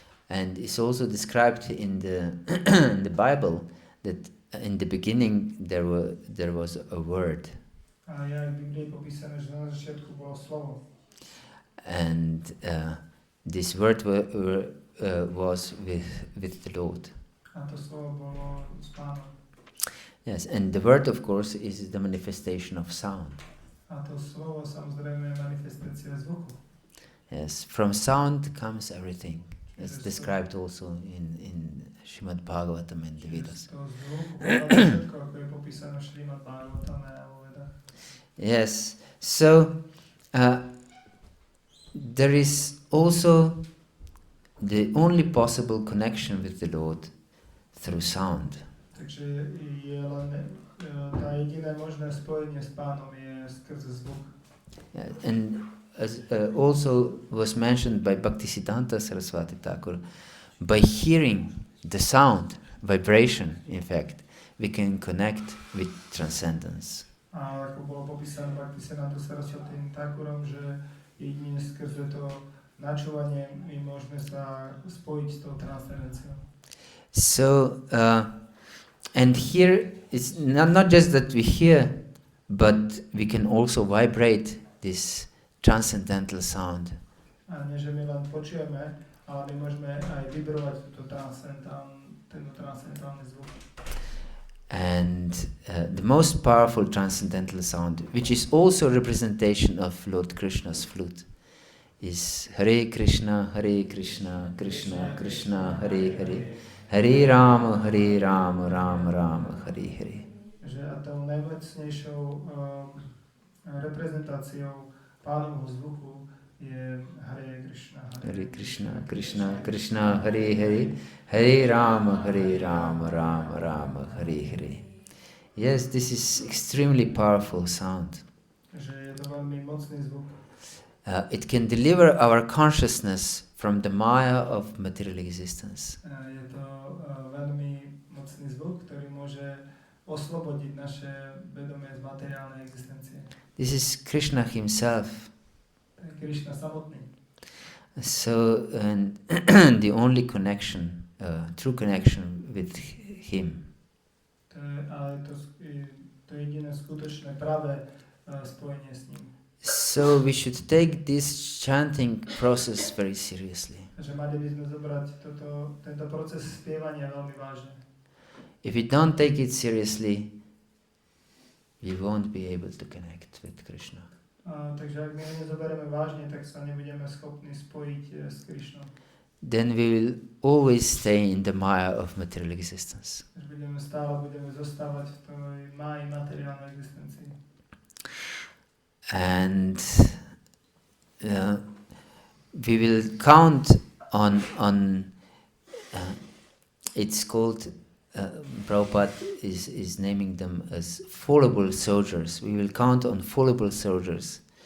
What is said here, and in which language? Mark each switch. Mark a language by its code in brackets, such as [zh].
[en] And it's also described in the in the Bible that in the beginning there was a word. [sk] A je aj v Biblii popísané, že na začiatku bolo slovo. [en] And this word was with the Lord. [sk] A to slovo bolo s Pánom. [en] Yes, and the word, of course, is the manifestation of sound. [sk] A to slovo samozrejme je manifestácia zvuku. [en] Yes, from sound comes everything. It's described also in Srimad Bhagavatam and the Vedas. [sk] Z toho zvuku pochádza všetko, ako je popísané v Srimad Bhagavatame a vo Vedách. [en] Yes, so there is also the only possible connection with the Lord through sound. [sk] Takže je len tá jediné možné spojenie s Pánom je skrze zvuk. [en] And as also was mentioned by Bhaktisiddhanta Saraswati Thakur, by hearing the sound, vibration, in fact, we can connect with transcendence. [sk] A ako bolo popísané Bhaktisiddhanta Saraswati Thakurom, že jedine skrze to načúvanie my môžeme sa spojiť s tou transcendenciou. [en] So, and here it's not just that we hear, but we can also vibrate this transcendental sound. [sk] A nie, že my len počujeme, ale my môžeme aj vibrovať tento transcendentálny zvuk. [en] And the most powerful transcendental sound, which is also a representation of Lord Krishna's flute, is Hare Krishna, Krishna Krishna, Hare Hare, Hare Rama, Rama Rama, Hare Hare. [sk] Že a tou najmocnejšou reprezentáciou Pánovho zvuku je Hare Krishna. [sa] Hare Krishna, Krishna Hare Hare, Hare Rama, Rama Hare Hare. [en] Yes, this is extremely powerful sound. [sk] Že je to veľmi mocný zvuk. [en] It can deliver our consciousness from the maya of material existence. [sk] Je to veľmi mocný zvuk, ktorý môže oslobodiť naše vedomie z materiálnej existencie. [en] This is Krishna himself. [sk] To je Krishna samotný. [en] So, and the only connection, true connection with him. [sk] To je, ale to jediné skutočné pravé spojenie s ním. [en] So we should take this chanting process very seriously. [sk] Takže mali by sme zobrať tento proces spievania veľmi vážne. [en] If we don't take it seriously, we won't be able to connect with Krishna. [sk] Takže ak my ho nezoberieme vážne, tak sa nebudeme schopní spojiť s Krishnou. [en] Then we will always stay in the maya of material existence. [sk] Budeme zostávať v tej máji materiálnej existencii. [en] And we will count on it's called Prabhupada is naming them as fallible soldiers. We will count on fallible soldiers